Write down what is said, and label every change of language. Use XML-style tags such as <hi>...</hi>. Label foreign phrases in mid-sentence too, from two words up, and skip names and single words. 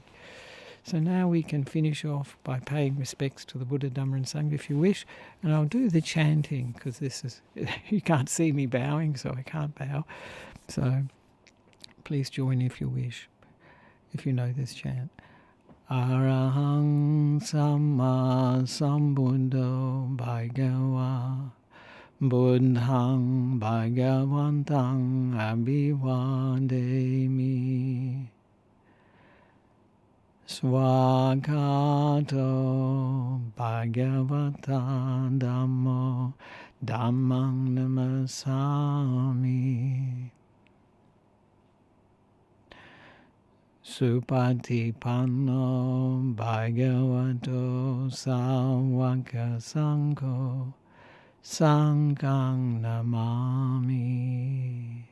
<en>So now we can finish off by paying respects to the Buddha, Dhamma and Sangha if you wish. And I'll do the chanting because you can't see me bowing, so I can't bow. So please join if you wish, if you know this chant.</en> <pi>Arahang Samma Sambuddho Bhagava Buddhang Bhagavantang Abhivademi Swagato Bhagavata Dhammo Dhammang Namasami Supatipanno Bhagavato Sāvaka Sangho Sanghang Namami.</pi>